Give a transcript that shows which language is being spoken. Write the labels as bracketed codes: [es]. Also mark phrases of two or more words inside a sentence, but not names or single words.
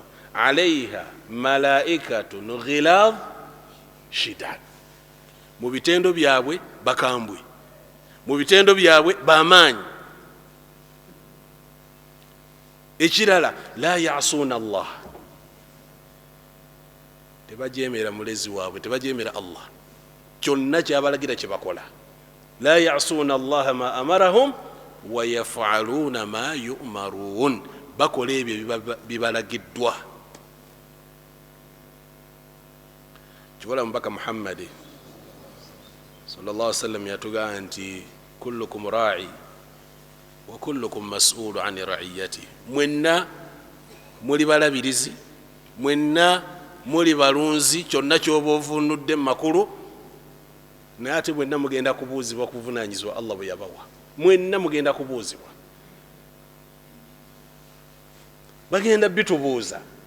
[ar] عليها ملائكة غلاظ شداد, [lg] mu bitendo byabwe bakambwe, mu bitendo byabwe bamaanyi. Ekirala [ar] لا يعصون الله, [lg] tebajemera mulezi waabwe, tebajemera Allah, kyonna kyabalagira kyebakola. [ar] لا يعصون الله ما أمرهم ويفعلون ما يؤمرون, [lg] bakola ebyo bibalagiddwa. Kibola mubaka Muhammad [ar] صلى الله عليه وسلم [lg] yatugamba nti [ar] كلكم راع وكلكم مسؤول عن رعيته, [lg] mwenna muli balabirizi, mwenna muli balunzi, kyonna kyoba ovunudde makulu, naye ate mwenna mugenda kubuuzibwa kuvunaanyizibwa Allah bwe yabawa. Mwenna mugenda kubuuzibwa, bagenda bitubuuza.